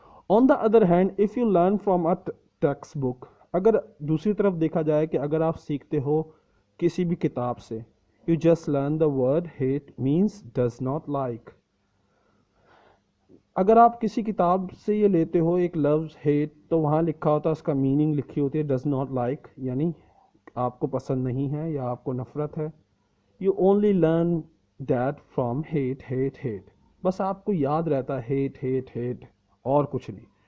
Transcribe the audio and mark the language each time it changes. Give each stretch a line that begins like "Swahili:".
English: on the other hand, if you learn from a textbook,
Urdu: اگر دوسری طرف دیکھا جائے کہ اگر آپ سیکھتے ہو کسی بھی کتاب سے,
English: You just learn the word hate means does not like.
Urdu: اگر آپ کسی کتاب سے یہ لیتے ہو ایک لفظ ہیٹ, تو وہاں لکھا ہوتا ہے, اس کا میننگ لکھی ہوتی ہے
English: does not like,
Urdu: یعنی آپ کو پسند نہیں ہے یا آپ کو نفرت ہے.
English: You only learn that from hate.
Urdu: بس آپ کو یاد رہتا ہے hate اور کچھ نہیں.